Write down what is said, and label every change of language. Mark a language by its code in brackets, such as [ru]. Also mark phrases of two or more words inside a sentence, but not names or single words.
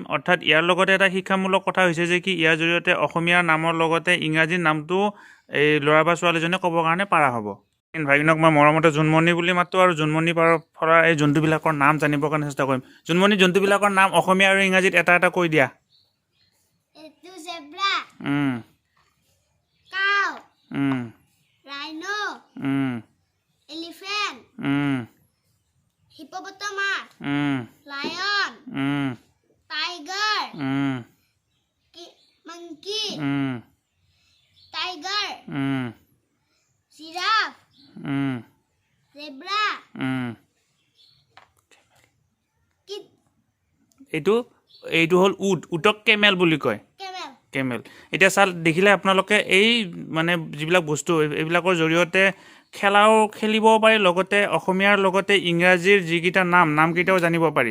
[as] অৰ্থাৎ ইয়াৰ লগতে এটা শিক্ষামূলক কথা হৈছে যে কি ইয়াৰ জৰিয়তে অসমীয়াৰ নামৰ লগতে ইংৰাজীৰ নামটো এই ল'ৰা বা ছোৱালীজনে ক'বৰ কাৰণে পাৰা হ'ব। ভাগিনক মই মৰমতে জোনমণি বুলি মাতোঁ আৰু জোনমণিৰ পৰা এই জন্তুবিলাকৰ নাম জানিবৰ কাৰণে চেষ্টা কৰিম। জোনমণি, জন্তুবিলাকৰ নাম অসমীয়া আৰু ইংৰাজীত এটা এটা কৈ দিয়া। [en] Zebra, cow, rhino, elephant, hippopotamus, lion, tiger, monkey, tiger, giraffe, zebra, [as] এইটো হ'ল উটক কেমেল বুলি কয়। কেমেল। এতিয়া দেখিলে আপোনালোকে এই মানে যিবিলাক বস্তু এইবিলাকৰ জৰিয়তে খেলিব পাৰি, লগতে অসমীয়াৰ লগতে ইংৰাজীৰ যিকেইটা নামকেইটাও জানিব পাৰি।